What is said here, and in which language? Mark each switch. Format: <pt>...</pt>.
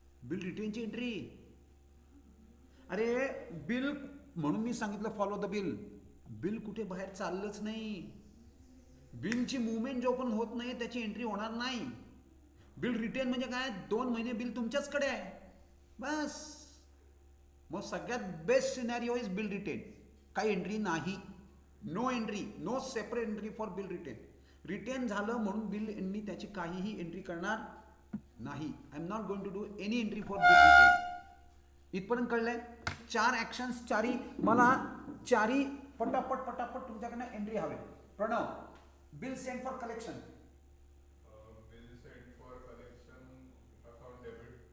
<mr>Bill रिटेनची entry. अरे bill म्हणून मी सांगितलं</mr> <en>Follow the bill.</en> <mr>बिल कुठे बाहेर चाललंच नाही. बिलची मुवमेंट जो पण होत नाही त्याची एंट्री होणार नाही. बिल रिटेन म्हणजे काय? 2 महिने बिल तुमच्याचकडे आहे बस. मग सगळ्यात</mr> <en>Best scenario is bill retain.</en> <mr>काही एंट्री नाही.</mr> <en>No entry, no separate entry for bill retain.</en> <mr>Retain झालं म्हणून बिल मी त्याची काहीही एंट्री करणार नाही.</mr> <en>I am not going to do any entry for bill retain.</en> <mr>इथपर्यंत कळलंय? 4 ॲक्शन्स, चारी मला चारी पटापट पटापट तुमच्याकडनं एंट्री हवे.</mr> <en>Pranav, bill send for collection. Bill send for collection account debit to bills receivable.</en>